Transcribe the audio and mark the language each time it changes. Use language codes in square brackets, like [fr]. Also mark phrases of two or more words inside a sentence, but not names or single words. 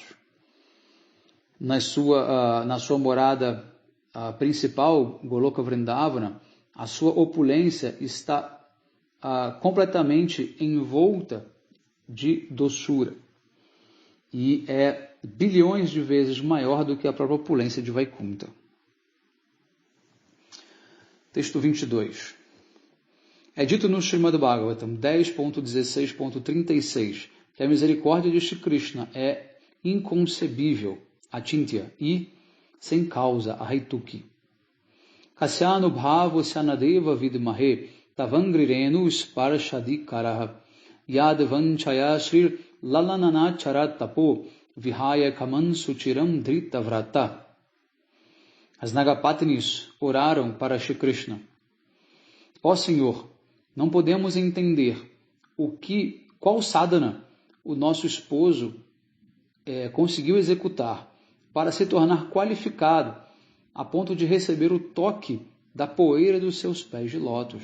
[pt] Na sua morada principal, Goloka Vrindavana, a sua opulência está completamente envolta de doçura e é bilhões de vezes maior do que a própria opulência de Vaikuntha. Texto 22. É dito no Srimad Bhagavatam 10.16.36 que a misericórdia de Shri Krishna é inconcebível, achintya, e sem causa, aheituki. [sa] Kasyanu bhavo syanadeva vidmahe tavangrirenu sparshadikaraha yadvanchaya shrir lalanana charat tapo vihaya kaman suchiram dritavrata. [pt] As Nagapatnis oraram para Shri Krishna. Ó Senhor, não podemos entender qual sadhana o nosso esposo conseguiu executar para se tornar qualificado a ponto de receber o toque da poeira dos seus pés de lótus.